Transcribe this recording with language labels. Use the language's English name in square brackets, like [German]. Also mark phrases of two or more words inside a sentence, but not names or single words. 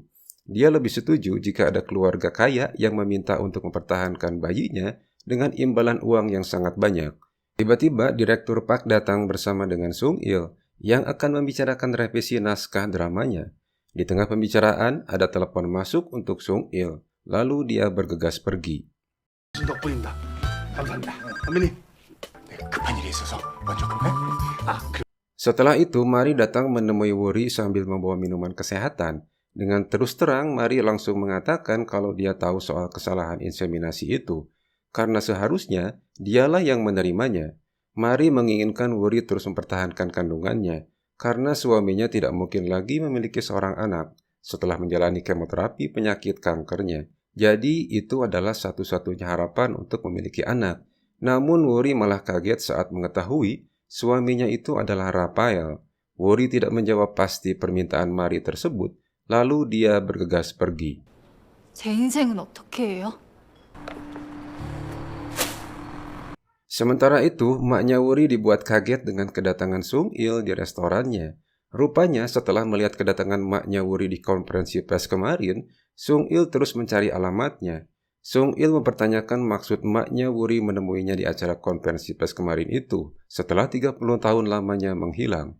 [Indonesian] Dia lebih setuju jika ada keluarga kaya yang meminta untuk mempertahankan bayinya dengan imbalan uang yang sangat banyak. Tiba-tiba Direktur Park datang bersama dengan Sung Il yang akan membicarakan revisi naskah dramanya. Di tengah pembicaraan, ada telepon masuk untuk Sung Il, lalu dia bergegas pergi. [Korean] 덕분입니다. 감사합니다. 선배님, 내가 급한 일이 있어서 먼저 가네. [Indonesian] Setelah itu, Mari datang menemui Worry sambil membawa minuman kesehatan. Dengan terus terang, Mari langsung mengatakan kalau dia tahu soal kesalahan inseminasi itu, karena seharusnya dialah yang menerimanya. Mari menginginkan Worry terus mempertahankan kandungannya, karena suaminya tidak mungkin lagi memiliki seorang anak setelah menjalani kemoterapi penyakit kankernya. Jadi itu adalah satu-satunya harapan untuk memiliki anak. Namun Worry malah kaget saat mengetahui suaminya itu adalah Rafael. Worry tidak menjawab pasti permintaan Mari tersebut, lalu dia bergegas pergi. [Korean] 제 인생은 어떻게 해요? [Indonesian] Sementara itu, emaknya Worry dibuat kaget dengan kedatangan Sung Il di restorannya. Rupanya setelah melihat kedatangan emaknya Worry di konferensi pers kemarin, Sung Il terus mencari alamatnya. Sung Il mempertanyakan maksud emaknya Worry menemuinya di acara konferensi pers kemarin itu setelah 30 tahun lamanya menghilang.